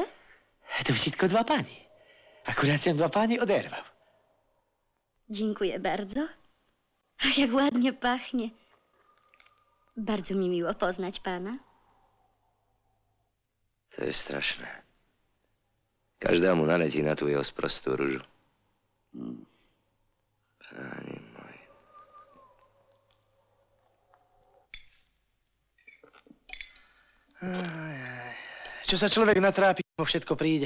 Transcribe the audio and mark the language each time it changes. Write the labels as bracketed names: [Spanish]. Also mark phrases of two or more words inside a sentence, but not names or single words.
[Polish] To wszystko dla pani. Akurat się dla pani oderwał. Dziękuję bardzo. Ach, jak ładnie pachnie. Bardzo mi miło poznać pana. To jest straszne. [Slovak] Každému naletí na tú jeho sprostú ružu. Páni moji. Čo sa človek natrápi, vo všetko príde.